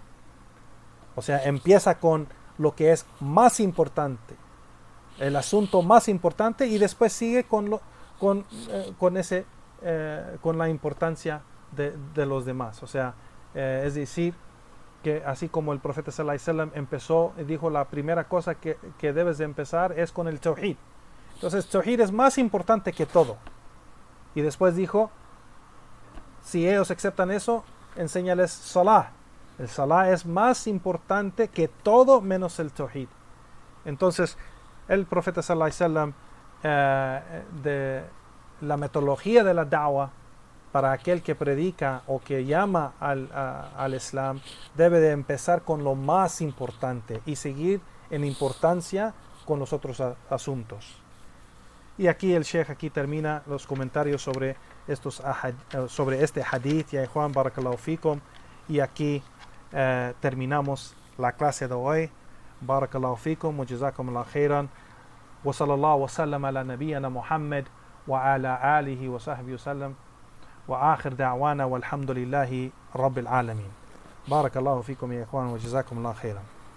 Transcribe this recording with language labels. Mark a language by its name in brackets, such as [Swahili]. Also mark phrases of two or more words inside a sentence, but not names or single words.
[Spanish] O sea, empieza con lo que es más importante, el asunto más importante, y después sigue con la importancia de los demás. O sea, es decir, que así como el profeta [Arabic] صلى الله عليه وسلم [Spanish] empezó y dijo, la primera cosa que debes de empezar es con el tawhid. Entonces el tawhid es más importante que todo. Y después dijo, si ellos aceptan eso, enséñales salah. El salah es más importante que todo menos el tawhid. Entonces el profeta [Arabic] صلى الله عليه وسلم, [Spanish] de la metodología de la da'wah para aquel que predica o que llama al Islam, debe de empezar con lo más importante y seguir en importancia con los otros asuntos. Y aquí el Sheikh termina los comentarios sobre este hadith, ya Juan [Arabic] بارك الله فيكم, [Spanish] y aquí terminamos la clase de hoy. [Arabic] بارك الله فيكم وجزاكم الله خيرا وصلى الله وسلم على نبينا محمد وعلى آله وصحبه وسلم. وآخر دعوانا والحمد لله رب العالمين. بارك الله فيكم يا إخوان وجزاكم الله خيرا.